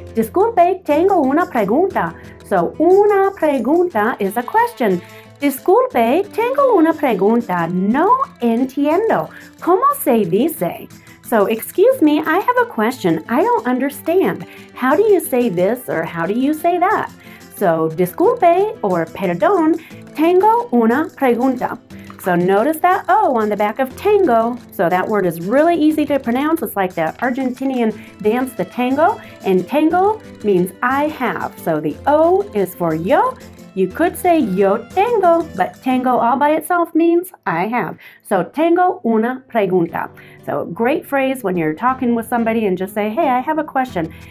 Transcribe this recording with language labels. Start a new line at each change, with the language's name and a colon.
Spanish: Disculpe, tengo una pregunta. So, una pregunta
English: is a question.
Spanish: Disculpe, tengo una pregunta. No entiendo. ¿Cómo se dice?
English: So, excuse me, I have a question. I don't understand. How do you say this or how do you say that?
Spanish: So, disculpe or perdón, tengo una pregunta.
English: So notice that O on the back of tango. So that word is really easy to pronounce. It's like the Argentinian dance, the tango. And tango means I have. So the O is for yo. You could say
Spanish: yo tengo,
English: but tango all by itself means I have. So
Spanish: tengo una pregunta.
English: So great phrase when you're talking with somebody and just say, hey, I have a question.